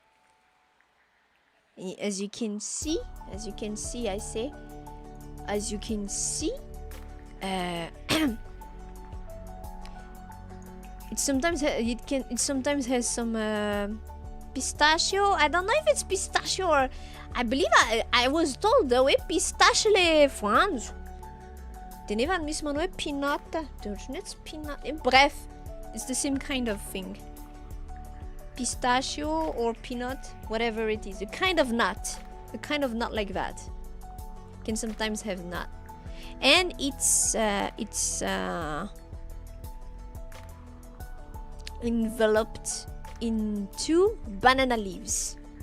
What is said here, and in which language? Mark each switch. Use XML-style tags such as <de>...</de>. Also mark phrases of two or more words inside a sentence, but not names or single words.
<en>As you can see, it sometimes has some pistachio. I don't know if it's pistachio or I believe I was told the way pistache</en> <mg>le voanjo. De nefa misy manao hoe peanut.</mg> <en>It's peanut. Bref, it's the same kind of thing. Pistachio or peanut, whatever it is. A kind of nut like that. Can sometimes have nut. And it's enveloped in 2 banana leaves.</en>